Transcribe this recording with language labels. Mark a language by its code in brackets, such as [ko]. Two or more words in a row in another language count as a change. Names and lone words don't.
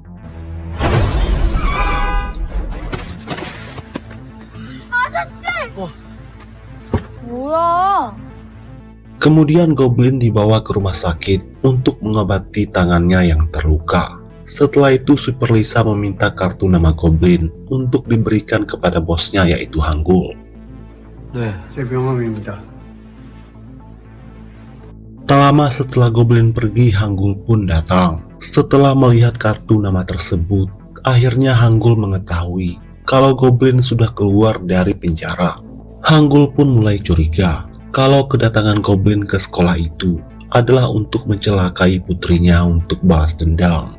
[ko] 뭐야? [id] Kemudian Goblin dibawa ke rumah sakit untuk mengobati tangannya yang terluka. Setelah itu Super Lisa meminta kartu nama Goblin untuk diberikan kepada bosnya, yaitu Hanggul. [ko] 네, 제 명함입니다. [id] Tak lama setelah Goblin pergi, Hanggul pun datang. Setelah melihat kartu nama tersebut, akhirnya Hanggul mengetahui kalau Goblin sudah keluar dari penjara. Hanggul pun mulai curiga kalau kedatangan Goblin ke sekolah itu adalah untuk mencelakai putrinya untuk balas dendam.